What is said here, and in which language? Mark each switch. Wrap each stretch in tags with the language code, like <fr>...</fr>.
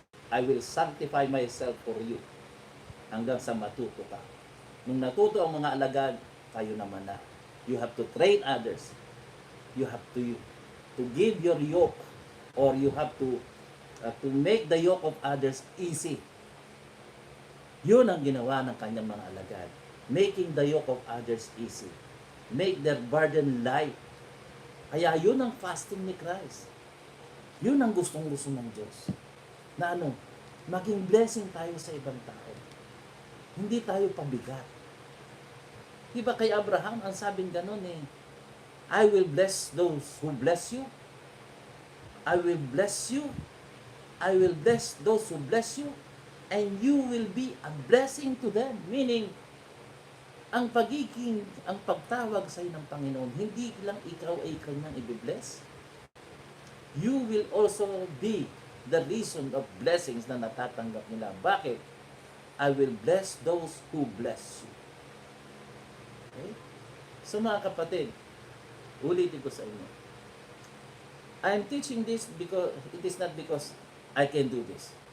<en>I will sanctify myself for you.</en> <tl>Hanggang sa matuto ka. Nung natuto ang mga alagad, kayo naman na.</tl> <en>You have to train others. You have to give your yoke, or you have to make the yoke of others easy.</en> <tl>Yun ang ginawa ng kanyang mga alagad.</tl> <en>Making the yoke of others easy. Make their burden light.</en> <tl>Kaya yun ang fasting ni Christ. Yun ang gustong-gusto ng Diyos. Na maging blessing tayo sa ibang tao. Hindi tayo pabigat. Diba kay Abraham, ang sabing ganun</tl> <en>I will bless those who bless you. I will bless you. I will bless those who bless you. And you will be a blessing to them.</en> <tl>Meaning, ang pagtawag sa iyo ng Panginoon, hindi lang ikaw ay kanyang i-bless.</tl> <en>You will also be the reason of blessings</en> <tl>na natatanggap nila. Bakit?</tl> <en>I will bless those who bless you. Okay?</en> <tl>So mga kapatid, ulitin ko sa inyo.</tl> <en>I am teaching this because it is not because I can do this.</en>